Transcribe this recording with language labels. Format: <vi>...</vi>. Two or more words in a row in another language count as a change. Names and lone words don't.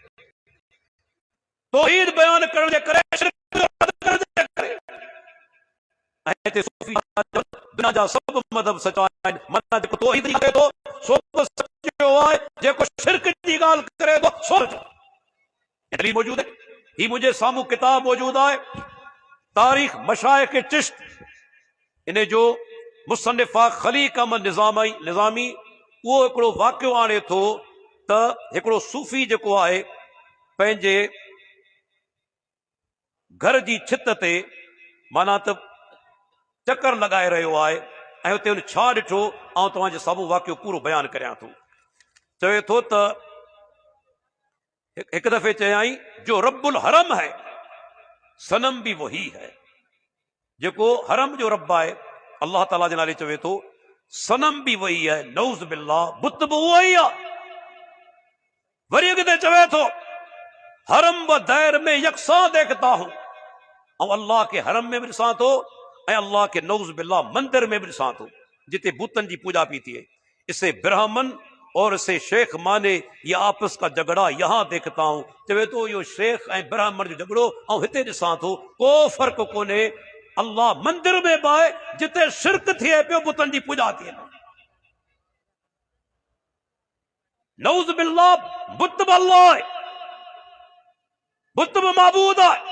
<sd>तौहीद बयान करण जे करे, दुनिया जा सब मज़हब सचा आहिनि, माना जेको तौहीद करे थो सो सचो आहे, जेको शिरक जी ॻाल्हि करे थो सो सचो मौजूद है। ही मुझे सामू किताब मौजूद है, तारीख मशाइख चिश्त, इन जो मुसन्निफ़ा खलीक़ अहमद निज़ामी वो हिकिड़ो वाक़ियो आणे थो त हिकिड़ो सूफ़ी जेको आहे पंहिंजे घर जी छित ते माना त चक्कर लॻाए रहियो आहे, ऐं हुते हुन छा ॾिठो, ऐं तव्हांजे साम्हूं वाक़ियो पूरो बयानु करियां थो। चवे थो त हिकु दफ़े चयाई, जो</sd> <ur>ربّ الحرم ہے صنم بھی وہی ہے,</ur> <sd>जेको हरम जो रब आहे अल्लाह ताला जे नाले चवे थो,</sd> <ur>صنم بھی وہی ہے,</ur> <sd>नऊज़ बिल्लाह, बुत भी उहो ई आहे। वरी अॻिते चवे थो,</sd> <ur>حرم و دیر میں یکساں دیکھتا ہوں,</ur> <sd>ऐं अल्लाह के हरम में बि ॾिसां थो ऐं अल्लाह के नऊज़ बिल्लाह मंदिर में भी ॾिसां थो, जिते बुतन जी पूजा पी थिए।</sd> <ur>اسے برہمن اور اسے شیخ مانے یہ آپس کا جھگڑا یہاں دیکھتا ہوں.</ur> <sd>चवे तो यो शेख ऐं ब्राह्मण जो झगड़ो ऐं हिते ॾिसां थो, को फर्क कोन्हे। अल्लाह मंदिर में बि आहे जिते शिरक थिए पियो, बुतन जी पूजा थिए। नऊज़ बिल्लाह, बुत बि अल्लाह आहे, बुत बि माबूद आहे।</sd>